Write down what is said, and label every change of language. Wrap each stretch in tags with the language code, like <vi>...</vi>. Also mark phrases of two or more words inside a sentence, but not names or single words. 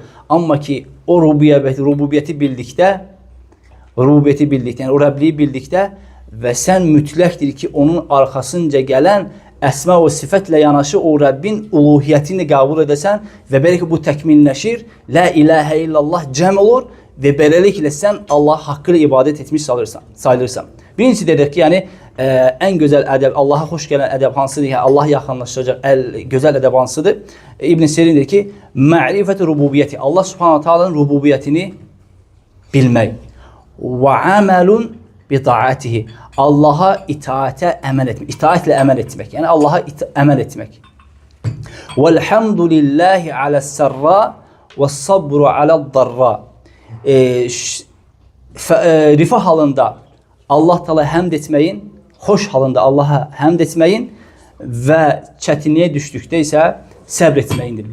<az>Amma ki, o rububiyyəti bildikdə, yəni o Rəbliyi bildikdə və sən mütləqdir ki, onun arxasınca gələn əsma və sifətlə yanaşı o Rəbbin uluhiyyətini qəbul edəsən və belə ki, bu təkmilləşir,</az> <ar>لا إله إلا الله</ar> <az>cəm olur və beləliklə sən Allah haqqı ilə ibadət etmiş sayılırsan. Birincisi dedik ki, yəni ən gözəl ədəb, Allaha xoş gələn ədəb hansıdır? Yəni Allah yaxınlaşdıracaq gözəl ədəb hansıdır? İbn Sirin deyir ki,</az> <ar>معرفة الربوبية.</ar> <az>Allah</az> <ar>سبحانه تعالى</ar> <az>rububiyyətini bilmək.</az> <ar>Və عمل بطاعته.</ar> <az>Allaha itaətə əməl etmək. İtaətlə əməl etmək. Yəni Allaha əməl etmək.</az> <ar>والحمد لله على السراء والصبر على الضراء.</ar> <az>Rifah halında Allah Taala həmd etməyin, xoş halında Allaha həmd etməyin və çətinliyə düşdükdə isə səbr etməyindir.</az>